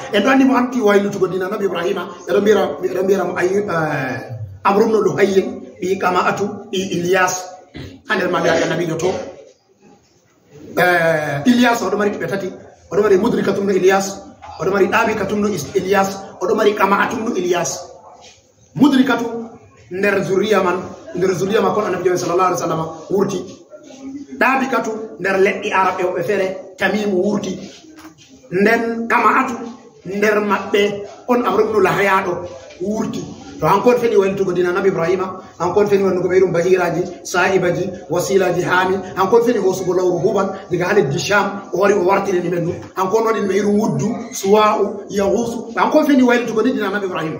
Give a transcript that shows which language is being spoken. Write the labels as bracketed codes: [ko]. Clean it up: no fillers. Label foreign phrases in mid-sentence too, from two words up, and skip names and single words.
[ff] En ɗo andi mo anti waylutugo dina annabi ibrahima eɗo mbiyamo amrumno ɗo hayyin ɓi kama'atu ɓi Ilyas ha nder magaji annabijo to. Ilyas oɗo mari ɓiɓɓe tati, oɗo mari mudrikatum no Ilyas, oɗo mari ɗabikatum no Ilyas, oɗo mari kama'atum no Ilyas. Mudrikatu nder zuriya makon annabijo [ar] صلى الله عليه وسلم [ff] wurti. ɗabikatu nder leɗɗi araɓe woɓɓe feere tamimu wurti. Nden kama'atu nder maɓɓe on amrumnu lahayaɗo wurti. To hankon feni waylitugo dina annabi ibrahima, hankon feni wannugo ɓeyɗum bahiraji sahibaji wasilaji hami, hankon feni hosugo lawru huban diga ha leddi sham o wari o wartiri ni men ɗum, hankon waɗi ɓe irum wuddu suwa'u yahusu, hankon feni waylitugo ni dina annabi ibrahima.